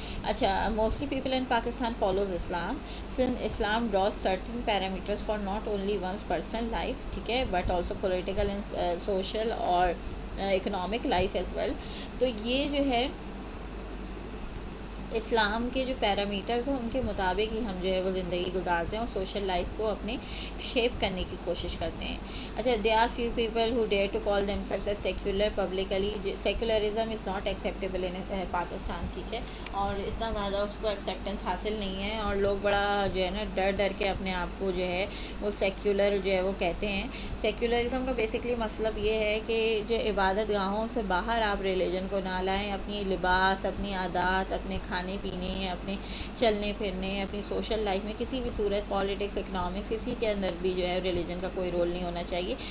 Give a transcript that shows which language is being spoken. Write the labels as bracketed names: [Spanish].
[English] اچھا، mostly people in Pakistan follows Islam. Islam draws certain parameters for not only one's personal life, [Urdu] ٹھیک ہے، [English] But also political and social اور economic life as well. [Urdu] تو یہ جو ہے اسلام کے جو پیرامیٹرز ہیں ان کے مطابق ہی ہم جو ہے وہ زندگی گزارتے ہیں اور سوشل لائف کو اپنے شیپ کرنے کی کوشش کرتے ہیں. [English] اچھا، they are few people who dare to call them selves as secular publicly. Secularism is not acceptable in Pakistan. [Urdu] ٹھیک ہے، اور اتنا زیادہ اس کو ایکسیپٹنس حاصل نہیں ہے اور لوگ بڑا جو ہے نا ڈر کے اپنے آپ کو جو ہے وہ سیکولر جو ہے وہ کہتے ہیں. سیکولرزم کا بیسکلی مطلب یہ ہے کہ جو عبادت گاہوں سے باہر آپ ریلیجن کو نہ لائیں. اپنی لباس، اپنی عادات، اپنے کھانے پینے، اپنے چلنے پھرنے، اپنی سوشل لائف میں کسی بھی صورت پالیٹکس، اکنامکس، کسی کے اندر بھی جو ہے ریلیجن کا کوئی رول نہیں ہونا چاہیے.